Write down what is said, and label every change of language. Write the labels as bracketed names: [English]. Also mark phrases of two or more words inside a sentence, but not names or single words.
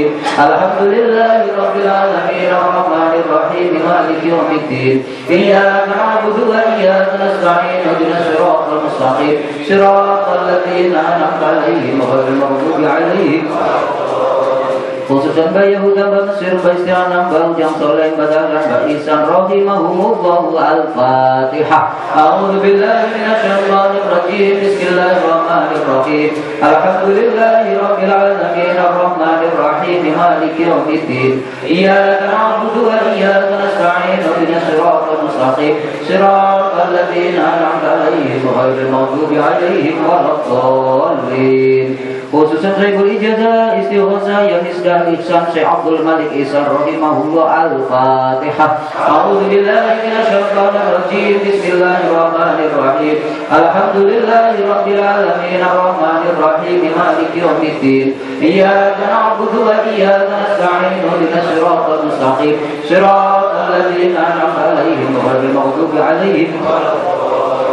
[Arabic] الحمد لله رب العالمين الرحمن الرحيم مالك يوم الدين. إياك نعبد وإياك نستعين اهدنا الصراط المستقيم صراط الذين أنعمت عليهم غير المغضوب عليهم. [Indonesian] Khususan Mbak Yahuda, Mbak Mesir, Mbak Istianam, Mbak Ujang Soleh, Mbak Dahlan, Mbak Ihsan, [Arabic] رحمهم الله الفاتحة. أعوذ بالله من الشيطان الرجيم. بسم الله الرحمن الرحيم. الحمد لله رب العالمين الرحمن الرحيم مالك يوم الدين. إياك نعبد وإياك نستعين اهدنا الصراط المستقيم صراط الذين أنعمت عليهم غير المغضوب عليهم ولا الضالين. [Indonesian] Khususan Syekhul Ijazah Istighosah yang Isdan Ihsan Syekh Abdul Malik Ihsan [Arabic] رحمه الله الفاتحة. أعوذ بالله من الشيطان الرجيم. بسم الله الرحمن الرحيم. الحمد لله رب العالمين الرحمن الرحيم مالك يوم الدين. إياك نعبد وإياك نستعين اهدنا الصراط المستقيم صراط الذين أنعمت عليهم غير المغضوب عليهم ولا الضالين.